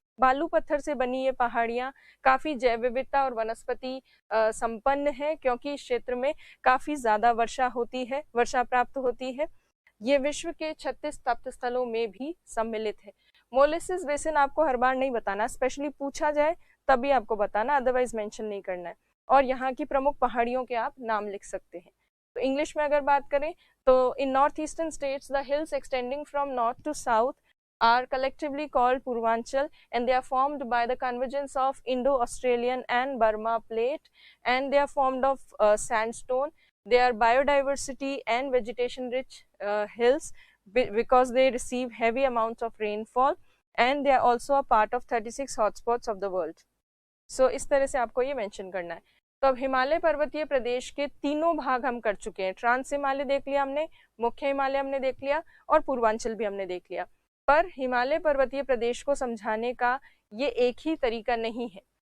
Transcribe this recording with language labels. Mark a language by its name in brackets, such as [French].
[Hindi] बालू पत्थर से बनी ये पहाड़ियां काफी जैव विविधता और वनस्पति संपन्न है, क्योंकि इस क्षेत्र में काफी ज्यादा वर्षा प्राप्त होती है। ये विश्व के 36 तप्त स्थलों में भी सम्मिलित है। मोलेसिस बेसिन आपको हर बार नहीं बताना, स्पेशली पूछा जाए तभी आपको बताना, अदरवाइज मेंशन नहीं करना है। और यहाँ की प्रमुख पहाड़ियों के आप नाम लिख सकते हैं। तो इंग्लिश में अगर बात करें तो [English] In north eastern states the hills extending from north to south are collectively called Purvanchal, and they are formed by the convergence of Indo-Australian and Burma plate, and they are formed of sandstone. They are biodiversity and vegetation rich hills because they receive heavy amounts of rainfall, and they are also a part of 36 hotspots of the world. [Hindi] So इस तरह से आपको ये mention करना है। तो अब हिमालय पर्वतीय प्रदेश के तीनों भाग हम कर चुके हैं। ट्रांस हिमालय देख लिया हमने, मुख्य हिमालय हमने देख लिया, और पूर्वांचल भी हमने देख लिया। पर हिमालय पर्वतीय प्रदेश को समझाने का ये एक ही तरीका नहीं है।